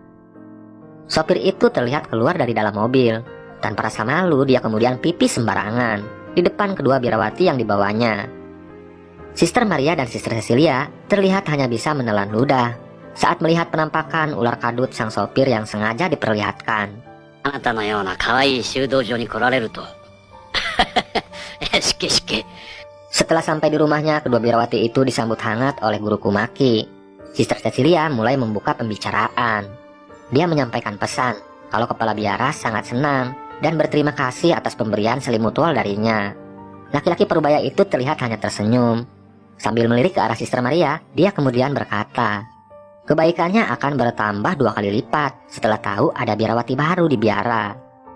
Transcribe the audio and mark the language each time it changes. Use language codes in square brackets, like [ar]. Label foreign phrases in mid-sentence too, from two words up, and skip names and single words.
[id] Sopir itu terlihat keluar dari dalam mobil. Tanpa rasa malu, dia kemudian pipis sembarangan di depan kedua biarawati yang dibawanya. Sister Maria dan Sister Cecilia terlihat hanya bisa menelan ludah saat melihat penampakan ular kadut sang sopir yang sengaja diperlihatkan. [ja] あなたのような可愛い修道女に来られると。しけしけ。 [id] Setelah sampai di rumahnya, kedua biarawati itu disambut hangat oleh guru Kumaki. Sister Cecilia mulai membuka pembicaraan. Dia menyampaikan pesan kalau kepala biara sangat senang dan berterima kasih atas pemberian selimut wol darinya. Laki-laki parubaya itu terlihat hanya tersenyum. Sambil melirik ke arah Sister Maria, dia kemudian berkata, kebaikannya akan bertambah 2 kali lipat setelah tahu ada biarawati baru di biara.